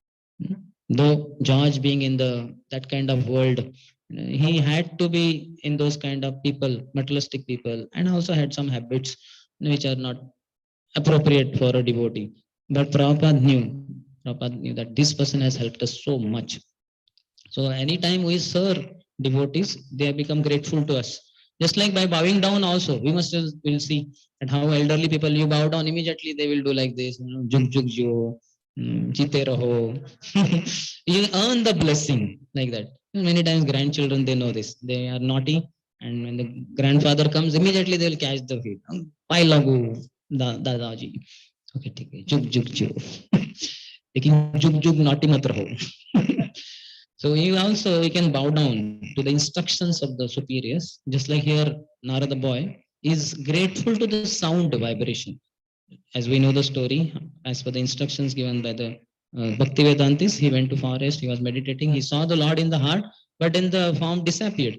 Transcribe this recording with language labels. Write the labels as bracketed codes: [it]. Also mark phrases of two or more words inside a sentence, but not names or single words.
[en] Though George being in that kind of world, he had to be in those kind of people, materialistic people, and also had some habits which are not appropriate for a devotee. But Prabhupada knew that this person has helped us so much. So anytime we serve devotees, they have become grateful to us. Just like by bowing down also, will see that how elderly people, you bow down, immediately they will do like this, [hi] जुग जुग जियो, जीते रहो. [en] You earn the blessing like that. Many times grandchildren, they know this. They are naughty, and when the grandfather comes, immediately they will catch the feet. [hi] पाय लागू, दादाजी. Okay, ठीक है, जुग जुग जियो. लेकिन जुग जुग naughty मत रहो. [en] So we can bow down to the instructions of the superiors, just like here Narada boy is grateful to the sound vibration. As we know the story, as per the instructions given by the Bhaktivedantis, he went to forest, he was meditating, he saw the Lord in the heart, but then the form disappeared.